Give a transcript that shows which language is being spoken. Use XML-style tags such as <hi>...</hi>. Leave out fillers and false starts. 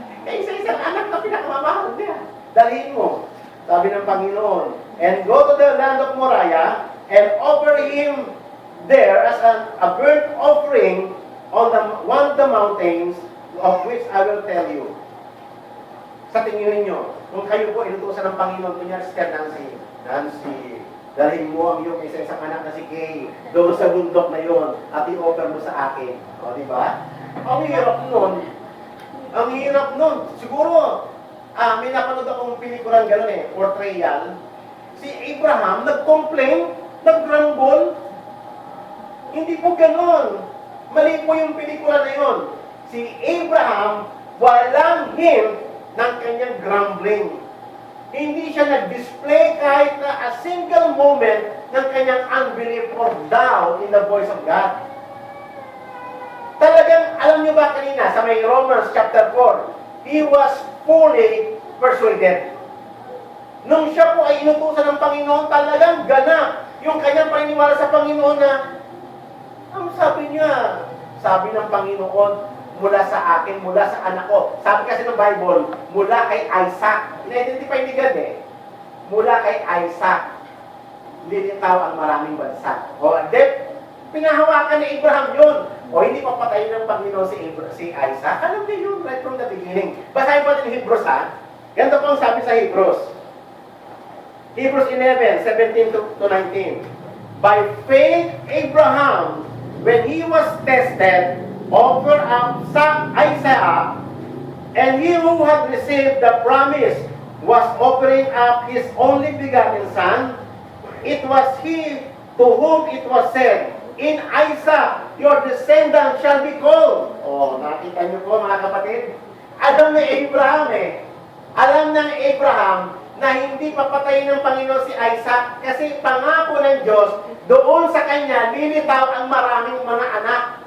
<tl>Eh isa-isang anak na pinakamamahal niya. Dalhin mo, sabi ng Panginoon.</tl> <en>And go to the land of Moriah and offer him there as a burnt offering on one of the mountains of which I will tell you.</en> <tl>Sa tingin niyo, kung kayo po inutusan ng Panginoon, kunyari si Nancy, dalhin mo ang iyong isa-isang anak na si Kay doon sa bundok na yon at i-offer mo sa akin. O, di ba? Ang hirap nun. Ang hirap nun. Siguro, may napanood akong pelikulang gano'n eh, portrayal. Si Abraham, nag-complain, nag-grumble. Hindi po gano'n. Mali po yung pelikula na yon. Si Abraham, walang hint ng kanyang grumbling. Hindi siya nag-display kahit na</tl> <en>a single moment</en> <tl>ng kanyang</tl> <en>unbelief or doubt in the voice of God.</en> <tl>Talagang, alam niyo ba kanina, sa may Romans chapter 4,</tl> <en>he was fully persuaded.</en> <tl>Nung siya po ay inutusan ng Panginoon, talagang ganap yung kanyang paniniwala sa Panginoon na, ang sabi niya, sabi ng Panginoon, mula sa akin, mula sa anak ko. Sabi kasi ng Bible, mula kay Isaac. In-identify ni God eh. Mula kay Isaac. lilitaw ang maraming bansa. O, then, pinahawakan ni Abraham yun. O, hindi pa patayin ng Panginoon si Isaac. Alam niyo yun,</tl> <en>right from the beginning.</en> <tl>Basahin pa din Hebrews, ha? Ganito po ang sabi sa Hebrews.</tl> <en>Hebrews 11, 17 to 19. By faith, Abraham, when he was tested, offered up Isaac, and he who had received the promise was offering up his only begotten son. It was he to whom it was said, in Isaac, your descendant shall be called.</en> <tl>Oh, nakita niyo po mga kapatid? Alam ni Abraham Alam ng Abraham na hindi papatayin ng Panginoon si Isaac kasi pangako ng Diyos, doon sa kanya lilitaw ang maraming mga anak.</tl>